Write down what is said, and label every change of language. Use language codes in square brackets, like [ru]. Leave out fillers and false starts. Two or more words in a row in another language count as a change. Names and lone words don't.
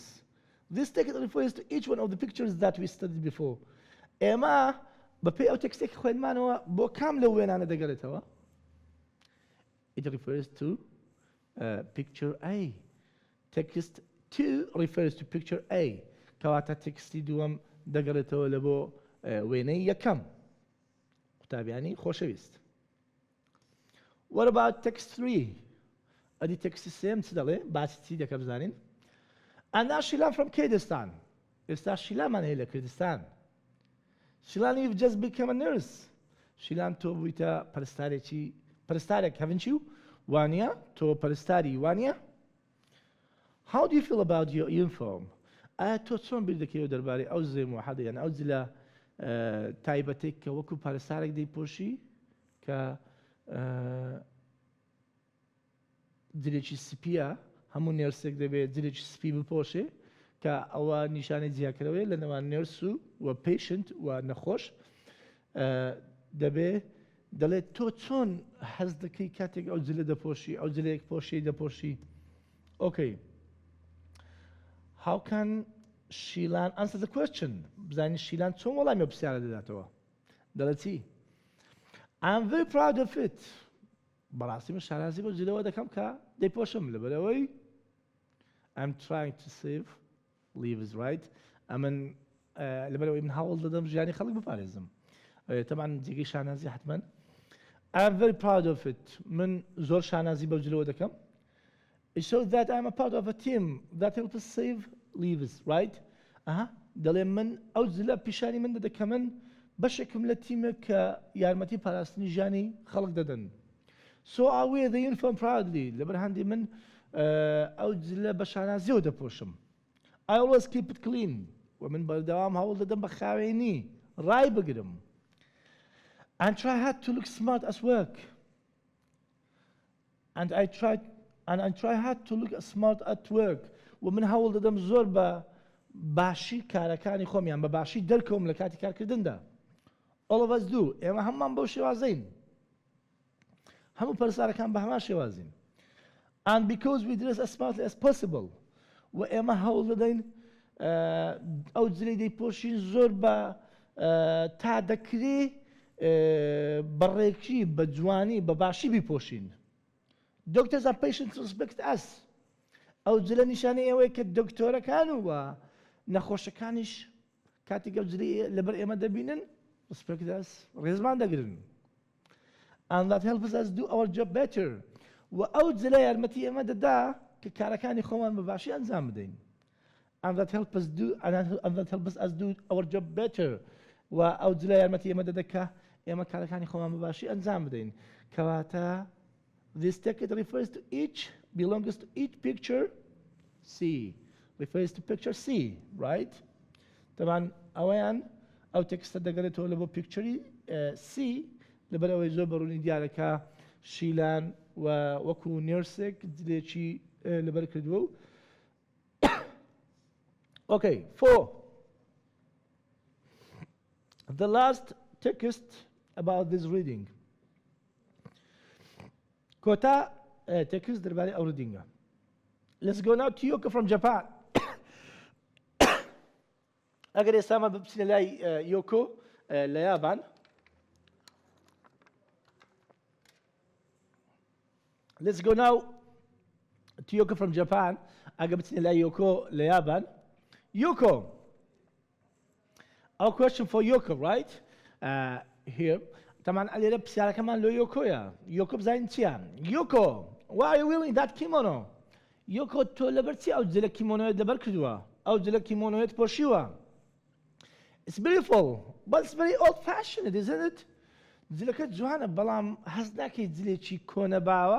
[en] This text refers to each one of the pictures that we studied before. [ckb] ئێمە بەپێی ئەو تێکستێکی خوێندمانەوە بۆ کام لەو وێنانە دەگەڕێتەوە؟ [en] It refers to picture A. Text 2 refers to picture A. [ckb] کەواتە تێکستی دووەم دەگەڕێتەوە لە بۆ وێنەی یەکەم. قوتابیانی خۆشەویست. [en] What about text 3? [ckb] ئەدی تێکستی سێم چ دەڵێ؟ باسی چی دەکە بزانین؟ [en] And now Shilan from Kurdistan. [ckb] ئێستا شیلانمان هەیە لە کوردستان. [en] Shilan, you've just become a nurse. Shilan, [ckb] تۆ بوویتە پەرستارێک [en] haven't you? [ckb] وانە؟ تۆ پەرستاری وانە؟ [en] How do you feel about your uniform? [ckb] ئایا تۆ چۆن بیر دەکەیەوە دەربارەی ئەو زێ موحەدە یان ئەو جلە تایبەتێک کە وەکو پەرستارێک دەیپۆشی کە جلێکی سپیە هەموو نێرسێک دەبێت جلێکی سپی بپۆشێ کە ئەوە نیشانەی جیاکەرەوەی لە نێوان نێرس و پێشنت و نەخۆش دەبێت دەڵێت تۆ چۆن حەز دەکەی کاتێک ئەو جلە دەپۆشی ئەو جلەیەک پۆشی دەپۆشی. [en] Okay. How can Shilan answer the question? [ckb] بزانین شیلان چۆن وەڵامی ئەو پرسیارە دەداتەوە؟ دەڵێت چی؟ [en] I'm very proud of it. [ckb] بەڕاستی من شارازی بۆ جلەوە دەکەم کە دەیپۆشم لەبەرەوەی [en] I'm trying to save lives, right? [ckb] ئەمن لەبەرەوەی من هەوڵ دەدەم ژیانی خەڵک بپارێزم. طبعا جێگەی شانازی حتمما. [en] I'm very proud of it. [ckb] من زۆر شانازی بەو جلەوە دەکەم. [en] It shows that I'm a part of a team that helps us save lives, right? [ckb] دەڵێ من ئەو جلە پیشانی من دەدە کە من بەشێکم لە تیمێک کە یارمەتی پاراستنی ژیانی خەڵک دەدەن. [en] So I wear the uniform proudly. [ckb] لەبەر هەندی من ئەو جلە بە شانازیەوە دەپۆشم. [en] I always keep it clean. [ckb] ومن بەردەوام هەوڵ دەدەم بە خاوێنی ڕای بگرم. [en] And try hard to look smart at work. And I try hard to look smart at work. [ckb] ومن هەوڵ دەدەم زۆر بە باشی کارەکانی خۆمیان بە باشی دەرکەوم لە کاتی کارکردندا. [en] All of us do. [ckb] ئێمە هەممان بەو شێوازەین. هەموو پەرستارەکان بە هەمان شێوازین. [en] And because we dress as smartly as possible. [ckb] و ئێمە هەوڵ دەدەین ئەو جلەی دەیپۆشین زۆر بە تا دەکرێ بەڕێکی بە جوانی بە باشی بیپۆشین. [en] Doctors and patients respect us. [ckb] ئەو جلە نیشانەی ئەوەیە کە دکتۆرەکان و نەخۆشەکانیش کاتێک ئەو جلەی لەبەر ئێمە دەبینن [en] respect us [ckb] ڕێزمان دەگرن. [en] And that helps us do our job better. [ckb] و ئەو جلە یارمەتی ئێمە دەدا کە کارەکانی خۆمان بە باشی ئەنجام بدەین. [en] And that helps us do our job better. [ckb] و ئەو جلە یارمەتی ئێمە دەدا کە ئێمە کارەکانی خۆمان بە باشی ئەنجام بدەین. [en] کەواتە this text refers to belongs to each picture C. Refers to picture C, right? [ckb] طبعا ئەوەیان ئەو تێکستە دەگەڕێتەوە لە بۆ [en] picture C [ckb] لەبەر ئەوەی زۆر بەڕوونی دیارەکە شیلان و وەکو نێرسێک جلێکی لەبەر کردووە. [en] Okay, 4. The last text about this reading. [ckb] کۆتا تێکست دەربارەی ئەو ریدینگە. [en] Let's go now to Yoko from Japan. [ckb] ئەگەر ئێستامە بچینە لای یۆکۆ لە یابان. [en] Let's go now to Yoko from Japan. [ckb] ئەگەر بچینە لای یۆکۆ لە یابان. [en] Yoko. Our question for Yoko, right? Here. [ckb] طبعا ئەلێرە پرسیارەکەمان لۆ یۆکۆیە. یۆکۆ بزانین چییە؟ [en] Yoko, why are you wearing that kimono? [ckb] Yoko تۆ لەبەر چی ئەو جلە کیمۆنۆیت لەبەر کردووە؟ ئەو جلە کیمۆنۆیت پۆشیوە. [en] It's beautiful, but it's very old-fashioned, isn't it? [ckb] جلەکە جوانە بەڵام هەست ناکەیت جلێکی کۆنە باوە؟